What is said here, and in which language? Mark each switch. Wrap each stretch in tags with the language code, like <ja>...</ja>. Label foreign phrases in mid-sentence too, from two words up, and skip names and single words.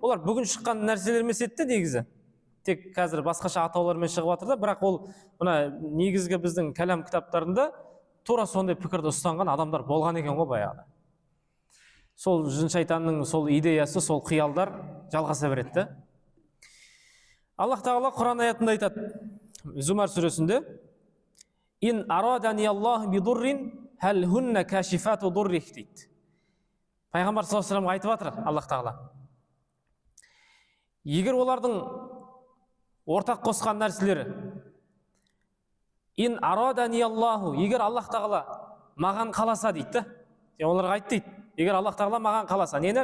<kk>олар бүгін шыққан нәрселер емес еді негізі. Тек қазір басқаша атаулармен шығып жатыр да, бірақ ол мына негізгі біздің кәлам кітаптарында тура сондай пікірді ұстанған адамдар болған екен ғой баяғыда. Сол жын шайтанның сол идеясы, сол қиялдар жалғаса береді да. Аллах тағала Құран аятында айтады, Зумар сүресінде:</kk> <ar>"إن أرادني الله بضر هل هن كاشفات ضره" дейді.</ar> <kk>Пайғамбар</kk> <ar>صلى الله عليه</ar> <kk>айтып жатыр Аллах тағала. Егер олардың ортақ қосқан нәрселері,</kk> <ar>إن أرادني الله,</ar> <kk>егер Аллах тағала маған қаласа дейді да, оларға айт дейді, егер Аллах тағала маған қаласа, нені?</kk>